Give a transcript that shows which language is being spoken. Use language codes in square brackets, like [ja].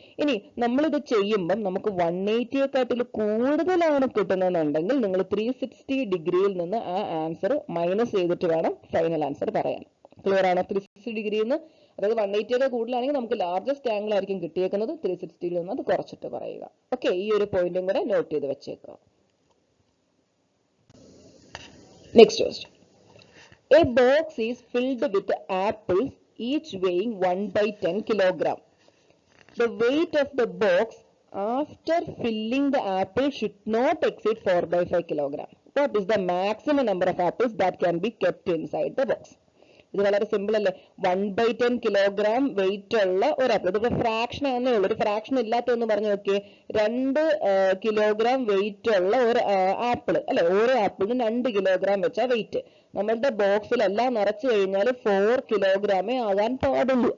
[ml] ഇനി നമ്മളിത് ചെയ്യുമ്പം നമുക്ക് 180യെക്കാട്ടിൽ കൂടുതലാണ് കിട്ടുന്നതെന്നുണ്ടെങ്കിൽ നിങ്ങൾ 360 ഡിഗ്രിയിൽ നിന്ന് ആ ആൻസർ മൈനസ് ചെയ്തിട്ട് വേണം ഫൈനൽ ആൻസർ പറയാൻ. ക്ലിയർ ആണോ? 360 ഡിഗ്രിയിൽ നിന്ന്, അതായത് 180യൊക്കെ കൂടുതലാണെങ്കിൽ നമുക്ക് ലാർജസ്റ്റ് ആംഗിൾ ആയിരിക്കും കിട്ടിയേക്കുന്നത്, 360യിൽ നിന്ന് അത് കുറച്ചിട്ട് പറയുക. ഓക്കെ, ഈ ഒരു പോയിന്റും കൂടെ നോട്ട് ചെയ്ത് വെച്ചേക്കുക. [en] Next question. A box is filled with apples, each weighing 1/10 kilogram. The weight of the box after filling the apple should not exceed 4/5 kilogram. What is the maximum number of apples that can be kept inside the box? [ml] ഇത് വളരെ simple അല്ലേ. 1/10 kilogram wait ഉള്ള ഒരു apple, ഇതിപ്പോ fraction ആണെന്നേ ഉള്ളൂ, ഒരു fraction ഇല്ലാത്തൊന്ന് പറഞ്ഞു നോക്കിയേ. 2 കിലോഗ്രാം വെയിറ്റ് ഉള്ള ഒരു ആപ്പിൾ അല്ലെ, ഓരോ ആപ്പിളിനും 2 കിലോഗ്രാം വെച്ചാ വെയിറ്റ്. നമ്മളുടെ ബോക്സിലെല്ലാം നിറച്ചു കഴിഞ്ഞാൽ 4 കിലോഗ്രാമേ ആകാൻ പാടുള്ളൂ.